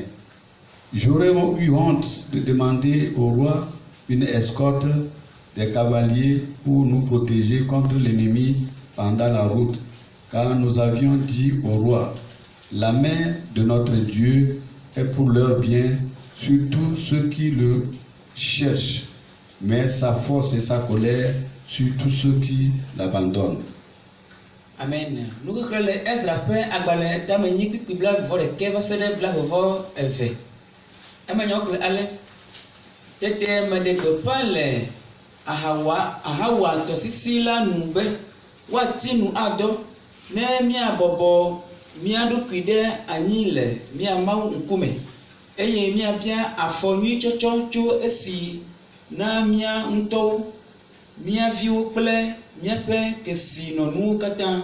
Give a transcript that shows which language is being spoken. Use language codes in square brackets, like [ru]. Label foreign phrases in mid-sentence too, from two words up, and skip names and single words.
[fr] J'aurais eu honte de demander au roi une escorte des cavaliers pour nous protéger contre l'ennemi pendant la route, car nous avions dit au roi, la main de notre Dieu est pour leur bien sur tous ceux qui le cherchent, mais sa force et sa colère sur tous ceux qui l'abandonnent. Amen. [ee] Nu xexlẽ le Ezra ƒe agbalẽ tame nyi kpikpi blaeve-vɔ-ɖekɛ va se ɖe blaeve-vɔ-eve. Emenyawo xlẽ ale. Tete meɖe gbeƒã le Ahawa tɔsisi la nu be woati nu adɔ ne míabɔbɔ mía ɖokui ɖe anyi le mía Mawu ŋkume eye míabia afɔ nyui tsɔtsɔ tso esi na mía ŋutɔwo, mía viwo kple míaƒe kesinɔnuwo katã.